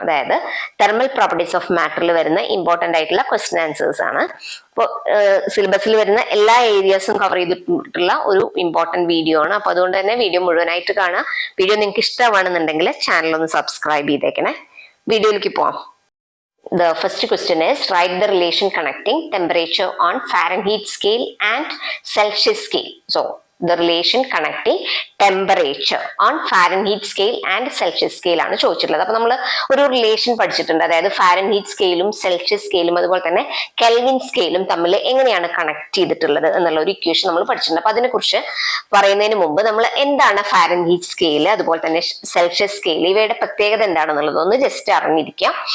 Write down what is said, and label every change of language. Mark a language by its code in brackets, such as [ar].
[ml] അതായത് thermal properties of മാറ്ററിൽ വരുന്ന important ആയിട്ടുള്ള ക്വസ്റ്റ്യൻ ആൻസേഴ്സ് ആണ്. അപ്പോൾ സിലബസിൽ വരുന്ന എല്ലാ ഏരിയാസും കവർ ചെയ്തിട്ടുള്ള ഒരു ഇമ്പോർട്ടന്റ് വീഡിയോ ആണ്. അപ്പൊ അതുകൊണ്ട് തന്നെ വീഡിയോ മുഴുവനായിട്ട് കാണാം. വീഡിയോ നിങ്ങൾക്ക് ഇഷ്ടമാണെന്നുണ്ടെങ്കിൽ ചാനൽ ഒന്ന് സബ്സ്ക്രൈബ് ചെയ്തേക്കണേ. വീഡിയോയിലേക്ക് പോവാം. [en] The first question is write the relation connecting temperature on Fahrenheit scale and Celsius scale. So the relation connecting temperature on Fahrenheit scale and Celsius scale [ml] ആണ് ചോദിച്ചിട്ടുള്ളത്. അപ്പൊ നമ്മൾ ഒരു റിലേഷൻ പഠിച്ചിട്ടുണ്ട്. അതായത് ഫാരൻഹീറ്റ് സ്കെയിലും സെൽഷ്യസ് സ്കെയിലും അതുപോലെ തന്നെ കെൽവിൻ സ്കെയിലും തമ്മിൽ എങ്ങനെയാണ് കണക്ട് ചെയ്തിട്ടുള്ളത് എന്നുള്ള ഒരു ഇക്വേഷൻ നമ്മൾ പഠിച്ചിട്ടുണ്ട്. അപ്പൊ അതിനെക്കുറിച്ച് പറയുന്നതിന് മുമ്പ് നമ്മൾ എന്താണ് ഫാരൻഹീറ്റ് സ്കെയിൽ അതുപോലെ തന്നെ സെൽഷ്യസ് സ്കെയിൽ ഇവയുടെ പ്രത്യേകത എന്താണെന്നുള്ളത് ഒന്ന് ജസ്റ്റ് അറിഞ്ഞിരിക്കാം.